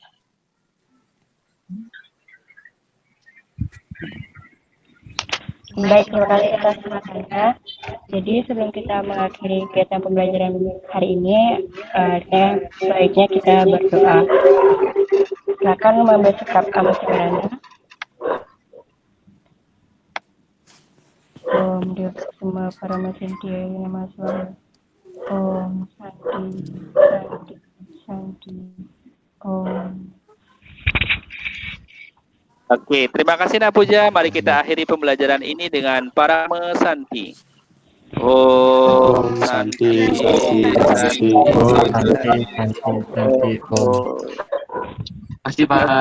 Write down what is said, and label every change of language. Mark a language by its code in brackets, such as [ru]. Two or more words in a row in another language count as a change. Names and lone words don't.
[id] Baik, terima kasih atas kesempatannya. Jadi sebelum kita mengakhiri kegiatan pembelajaran hari ini, sebaiknya kita berdoa. Silakan mengambil sikap kamu sebenarnya. [sa] Om Dewa Suma Paramasinthiya Nama Swara. Om Santi, Santi, Santi. Om. [id] Oke, terima kasih Napuja. Mari kita akhiri pembelajaran ini dengan Parama Santi. [sa] Om Santi, Santi, Santi. [id] Masih, Pak.